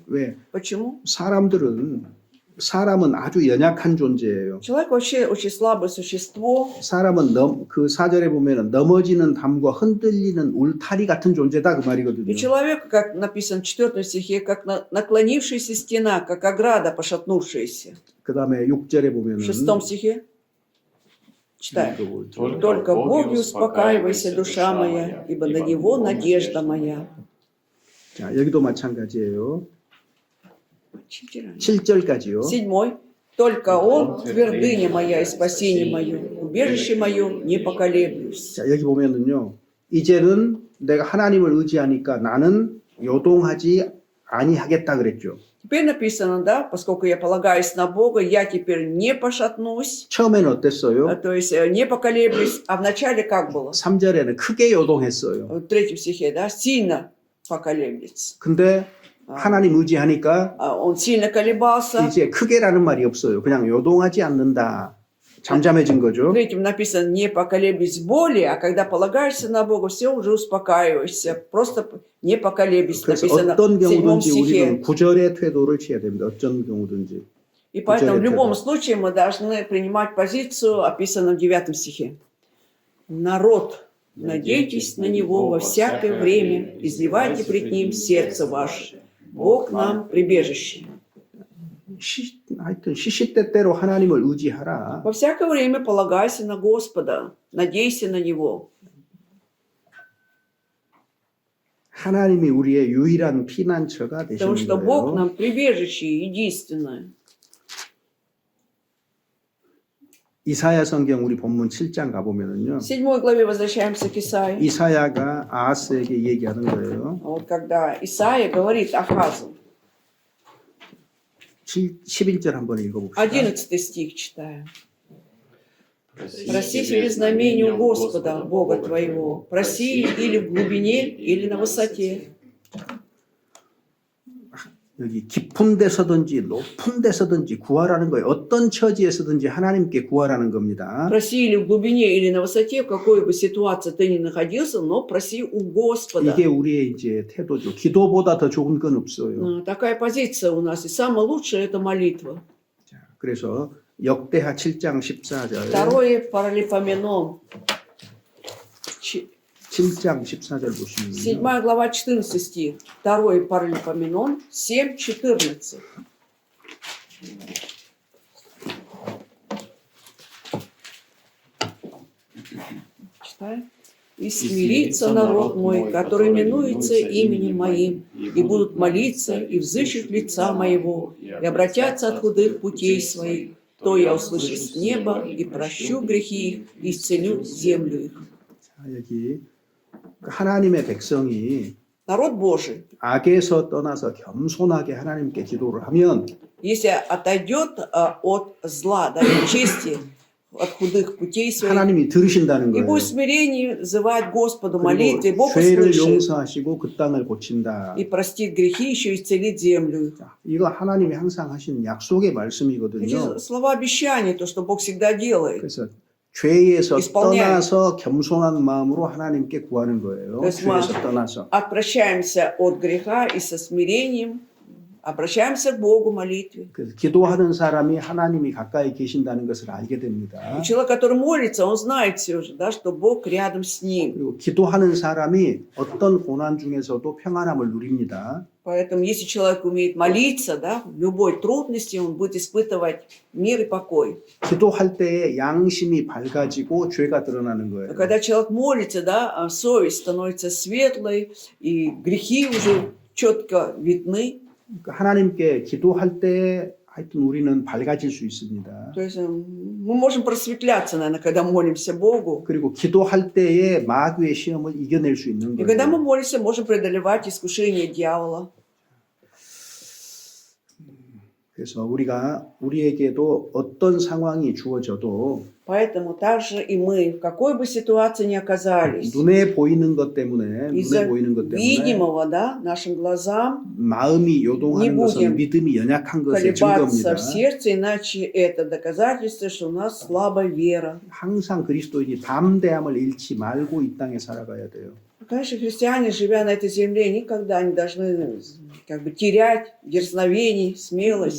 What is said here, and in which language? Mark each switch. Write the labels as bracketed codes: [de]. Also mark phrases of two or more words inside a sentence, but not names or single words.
[ko] 왜? [ru] Почему? [ko] 사람은 아주 연약한 존재예요. [ru] Человек вообще очень слабое существо. [ko] 사람은 그 4절에 보면은 넘어지는 담과 흔들리는 울타리 같은 존재다 그 말이거든요. [ru] И человек, как написано в 4 стихе, как наклонившаяся стена, как ограда пошатнувшаяся. [ko] 그다음에 6절에 보면은 [ru] В 6 стихе читаем. «Только в Боге успокаивайся, душа моя, ибо на Него надежда моя». [ko] 자, 여기도 마찬가지예요. 7절까지요. 7. [ru] «Только Он твердыня моя и спасение мое, убежище мое, не поколеблюсь». [ko] 자, 여기 보면은요. 이제는 내가 하나님을 의지하니까 나는 요동하지 아니하겠다 그랬죠. [ru] Теперь написано, да, поскольку я полагаюсь на Бога, я теперь не пошатнусь, [ko] 처음에는 어땠어요? [ru] то есть не поколеблюсь. А вначале как было? [ko] 3절에는 크게 요동했어요. [ru] В 3 стихе, да, сильно поколеблется. [ko] 근데 하나님 의지하니까 [ru] Он сильно колебался. [ko] 이제 크게라는 말이 없어요. 그냥 요동하지 않는다. 잠잠해진 [ru] В [ko] 거죠. [ru] 3 написано «не поколеблюсь более», а когда полагаешься на Бога, все уже успокаиваешься. Просто не поколеблюсь. [ko] 그래서 [ru] Написано [ko] 어떤 [ru] в 7 [ko] 경우든지 [ru] стихе. [ko] 우리는 구절의 태도를 취해야 됩니다. 어떤 경우든지. [ru] И поэтому в [ko] 구절의 [ru] любом [ko] 태도. [ru] случае мы должны принимать позицию, описанную в 9 стихе. Народ Надейтесь на Него во всякое время, изливайте пред Ним сердце ваше. Бог нам прибежище. [ko] 하여튼 시시때때로 하나님을 의지하라. [ru] Во всякое время полагайся на Господа, надейся на Него. [ko] 하나님이 우리의 유일한 피난처가 [ru] Потому [ko] 되시는 [ru] что Бог [ko] 거예요. [ru] нам прибежище единственное. [ko] 이사야 성경 우리 본문 7장 가보면은요. [ru] В 7 главе возвращаемся к Исаии. [ko] 이사야가 아하스에게 얘기하는 거예요. [ru] Вот когда Исаия говорит Ахазу, [ko] 11절 한번 읽어봅시다. [ru] 11 стих читаю. Проси себе знамение у Господа, Бога твоего. Проси или в глубине, или на высоте. [ko] 여기 깊은 데서든지 높은 데서든지 구하라는 거예요. 어떤 처지에서든지 하나님께 구하라는 겁니다. [ru] Проси или в глубине, или на высоте, в какой бы ситуации ты ни находился, но проси у Господа. [ko] 이게 우리의 이제 태도죠. 기도보다 더 좋은 건 없어요. [ru] Такая позиция у нас. И самое лучшее – это молитва. [ko] 자, 그래서 역대하 7장 14절. [ru] Второе Паралипоменон. [ko] 7장 14절 7 보시면 [ru] глава, 14 стих. Второе Паралипоменон, 7:14. Читай. «И смирится народ мой, который именуется именем моим, и будут молиться, и взыщут лица моего, и обратятся от худых путей своих, то я услышу с неба, и прощу грехи их, и исцелю землю их». [ko] 자, 여기 하나님의 백성이 [ru] Народ Божий, [ko] 악에서 떠나서 겸손하게 하나님께 기도를 하면 [ru] если отойдет от зла, да, от чести, от худых путей своих, [ko] 하나님이 들으신다는 [ru] и [ko] 거예요. [ru] будет в смирении взывать Господу, молитве, [ko] 그리고 [ru] Бог [ko] 죄를 [ru] услышит [ko] 용서하시고 그 땅을 고친다. [ru] и простит грехи, еще исцелит землю. [ko] 자, 이거 하나님이 항상 하신 약속의 말씀이거든요. [ru] Эти слова обещания, то, что Бог всегда делает. [ko] 그래서 죄에서 [ru] исполняем. [ko] 떠나서 겸손한 마음으로 하나님께 구하는 거예요. [ru] То есть [ko] 죄에서 떠나서. [ru] Отпрощаемся от греха и со смирением обращаемся к Богу в молитве. [ko] 그래서 기도하는 사람이 하나님이 가까이 계신다는 것을 알게 됩니다. [ru] Человек, который молится, он знает все же, да, что Бог рядом с ним. [ko] 그리고 기도하는 사람이 어떤 고난 중에서도 평안함을 누립니다. [ru] Поэтому, если человек умеет молиться, да, в любой трудности, он будет испытывать мир и покой. [ko] 기도할 때에 양심이 밝아지고 죄가 드러나는 거예요. [ru] Когда человек молится, да, совесть становится светлой, и грехи уже четко видны. [ko] 그러니까 하나님께 기도할 때 하여튼 우리는 밝아질 수 있습니다. [ru] То есть мы можем просветляться, наверное, когда молимся Богу. [ko] 그리고 기도할 때에 마귀의 시험을 이겨낼 수 있는 [ru] И когда мы [ko] 거예요. [ru] молимся, можем преодолевать искушение дьявола. [ko] 그래서 우리에게도 어떤 상황이 주어져도 [ru] Поэтому также и мы, в какой бы ситуации ни оказались, [ko] 눈에 보이는 것 때문에 [ru] из-за [ko] 눈에 보이는 것 때문에 [ru] видимого, да, нашим глазам [ko] 마음이 요동하는 [ru] не [ko] 것은 [ru] будем [ko] 믿음이 연약한 것의 [ru] колебаться [ko] 증거입니다. [ru] в сердце, иначе это доказательство, что у нас слабая вера. [ko] 항상 그리스도인이 담대함을 잃지 말고 이 땅에 살아가야 돼요. [ru] Конечно, христиане, живя на этой земле, никогда не должны как бы терять дерзновений, смелость.